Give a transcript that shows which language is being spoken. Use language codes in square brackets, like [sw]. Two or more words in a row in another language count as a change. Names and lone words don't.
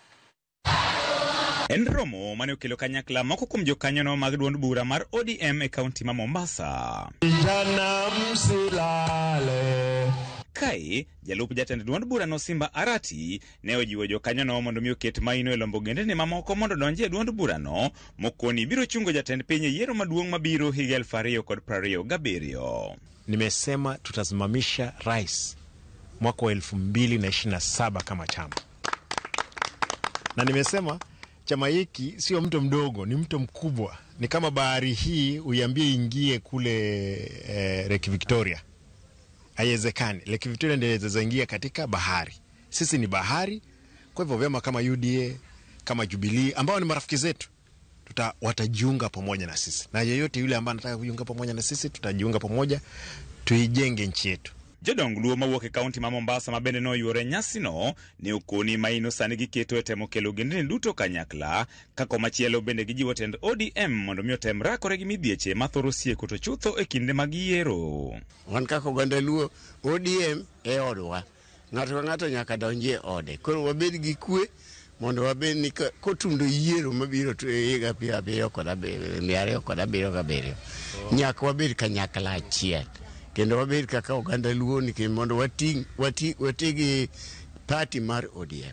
[luo] En romo mane okelo kanyakla moko kuom jokanyono mag duond bura mar ODM e kaunti ma Mombasa. Kai, jalup jatend duond bura no Simba Arati ne ojiwo jokanyono mondo mi oket maino e lombo gendene mamoko mondo donje duond bura no mokoni biro chungo jatend piny yiero maduong' mabiro higa 2027. [sw] Nimesema tutasimamisha rais mwaka wa 2027 kama chama. Na nimesema chama hiki sio mto mdogo, ni mto mkubwa. Ni kama bahari hii uiambie ingie kule Lake Victoria. Haiwezekani. Lake Victoria ndio inaweza katika bahari. Sisi ni bahari. Kwa hivyo vyama kama UDA, kama Jubilee ambao ni marafiki zetu, watajiunga pamoja na sisi. Na yeyote yule ambaye anataka kujiunga pamoja na sisi, tutajiunga pamoja tuijenge nchi yetu. [luo] Jodong luo mawuok e kaunti ma Mombasa mabende no yuore nyasi no ne okoni maino sani giketo e temo kelo gendene duto kanyakla kako machielo bende gijiwo tend ODM mondo mi otem rakore gi midhieche mathoro sieko to chutho e kinde mag yiero. Wan kako oganda luo ODM e odwa ng'ato ka ng'ato nyaka donjie ode koro wabed gi kwe mondo wabed ni kotundo yiero mabiro to e higa 2027 nyaka wabed kanyakla achiel kendo wabed kaka oganda luo ni mondo watigi party mar ODM.